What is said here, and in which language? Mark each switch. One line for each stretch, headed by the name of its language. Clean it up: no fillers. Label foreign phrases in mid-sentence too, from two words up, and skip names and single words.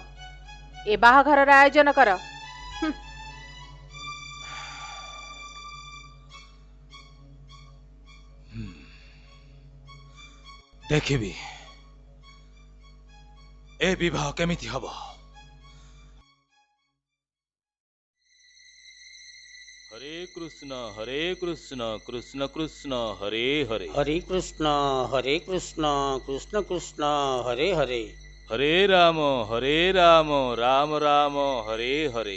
Odia: ଏ ବାହାଘର ର ଆୟୋଜନ କର। ଦେଖିବି ଏ ବିବାହ କେମିତି ହେବ।
Sanskrit: हरे कृष्ण कृष्ण कृष्ण हरे हरे हरे कृष्ण कृष्ण कृष्ण हरे हरे हरे राम राम राम हरे हरे